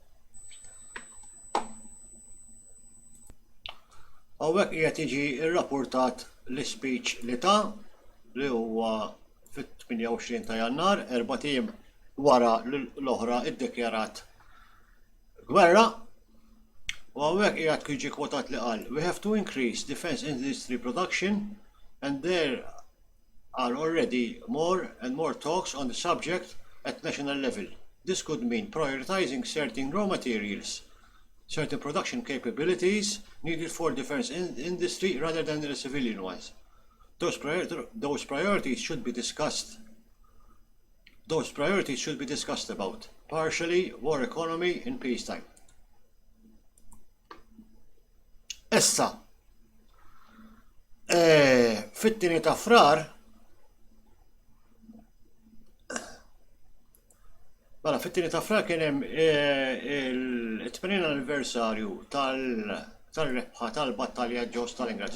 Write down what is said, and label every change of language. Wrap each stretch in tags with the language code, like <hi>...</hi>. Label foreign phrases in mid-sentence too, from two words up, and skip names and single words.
<mt>Hawnhekk qiegħed jiġi rrapportat l-speech li li huwa fit-28 ta' Jannar, 4 tim wara l-oħra iddekjarat gwerra. U hawnhekk qiegħed jiġi kwotat li qal:</mt> <en>"We have to increase defense industry production and there are already more and more talks on the subject at national level. This could mean prioritizing certain raw materials, certain production capabilities needed for defense industry rather than the civilian ones. Those priorities should be discussed. Those priorities should be discussed about. Partially war economy in peacetime."</en> <mt>Issa, fit-tieni ta' frar, mela fit-tieni ta' frar kien hemm il-80 anniversarju tal-rebħa tal-battalja ġew Stalingrad.</mt>